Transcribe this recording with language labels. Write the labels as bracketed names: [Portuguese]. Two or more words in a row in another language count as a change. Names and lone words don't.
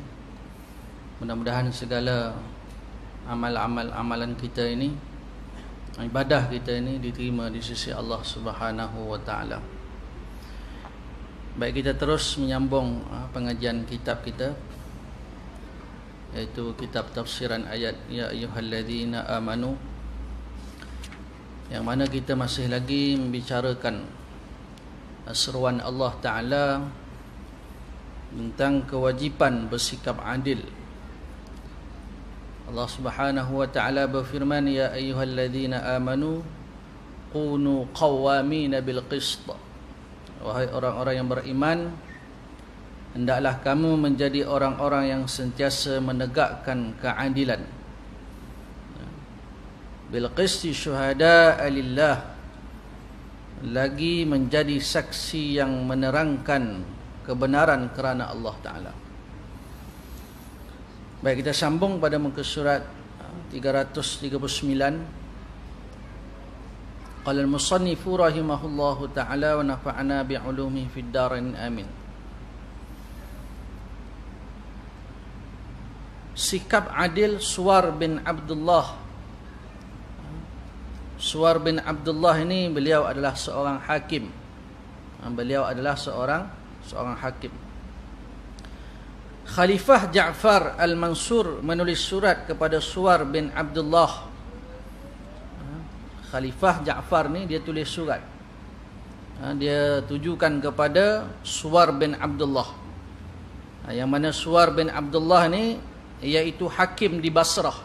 [Malay] Mudah-mudahan segala amalan kita ini, ibadah kita ini diterima di sisi Allah [Arabic] سبحانه وتعالى. [Malay] Baik, kita terus menyambung pengajian kitab kita, iaitu kitab tafsiran ayat [Arabic] يا أيها الذين آمنوا, [Malay] yang mana kita masih lagi membicarakan seruan Allah Ta'ala tentang kewajipan bersikap adil. Allah [Arabic] سبحانه وتعالى [Malay] berfirman, [Arabic] يا أيها الذين آمنوا كونوا قوامين بالقسط. [Malay] Wahai orang-orang yang beriman, hendaklah kamu menjadi orang-orang yang sentiasa menegakkan keadilan. [Arabic] بالقسط شهداء لله, [Malay] lagi menjadi saksi yang menerangkan kebenaran kerana Allah Ta'ala. Baik, kita sambung pada muka surat 339. [Arabic] قال المصنف رحمه الله تعالى ونفعنا بعلومه في الدارين آمين. [Malay] Sikap adil Suwar bin Abdullah. Suwar bin Abdullah ini beliau adalah seorang hakim. Beliau adalah seorang hakim. Khalifah Ja'far Al-Mansur menulis surat kepada Suwar bin Abdullah. Khalifah Ja'far ni dia tulis surat, dia tujukan kepada Suwar bin Abdullah, yang mana Suwar bin Abdullah ni iaitu hakim di Basrah.